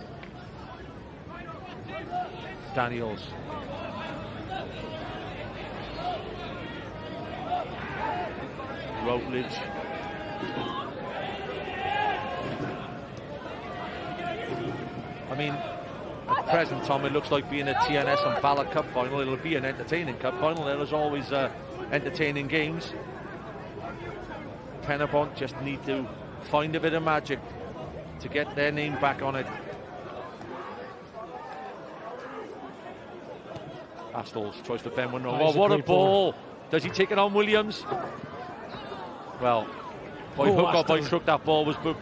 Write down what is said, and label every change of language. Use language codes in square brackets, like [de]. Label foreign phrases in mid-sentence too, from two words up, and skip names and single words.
[en] Daniels. Routledge. I mean, at present, Tom, it looks like being a TNS and Ballot Cup final. It'll be an entertaining cup final. There's always entertaining games. Pen-y-bont just need to find a bit of magic to get their name back on it. Astles tries to bend one. Oh, what a ball! Does he take it on Williams? Well, by hook or by crook, that ball was booked.